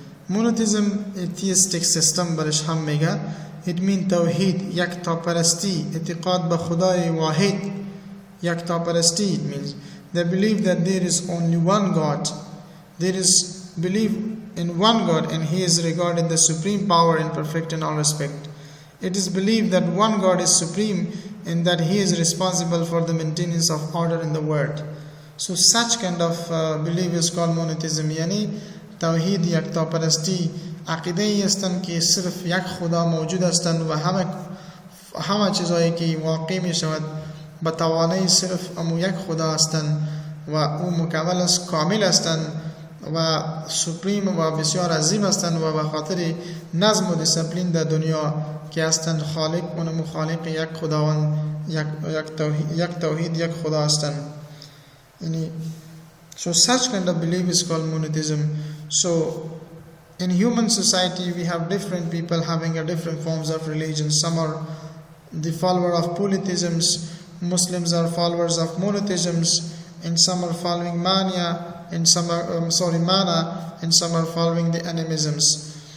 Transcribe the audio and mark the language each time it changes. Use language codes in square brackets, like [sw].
[en] monotheism atheistic system [fa] برش هم میگه [en] it mean [fa] توحید یکتا پرستی اعتقاد به خدای واحد یکتا پرستی. [en] It means they believe that there is only one God, there is belief in one God, and he is regarded the supreme power and perfect in all respect. It is believed that one God is supreme and that he is responsible for the maintenance of order in the world. So such kind of belief is called monotheism. [fa] یعنی توحید یکتا پرستی عقیده ای هستند که صرف یک خدا موجود هستند و همه چیزایی که واقع می شود به توانایی صرف امو یک خدا هستند و او مکمل است، کامل هستند و سپریم و بسیار عظیم هستند و به خاطر نظم و دیسپلین در دنیا که هستند خالق و مخالق یک خداوند، یک توحید یک خدا هستند. [en] یعنی so such kind of belief is called monotheism. So in human society we have different people having a different forms of religion. Some are the follower of polytheisms, Muslims are followers of monotheisms, and some are following mania, and some are mana, and some are following the animisms.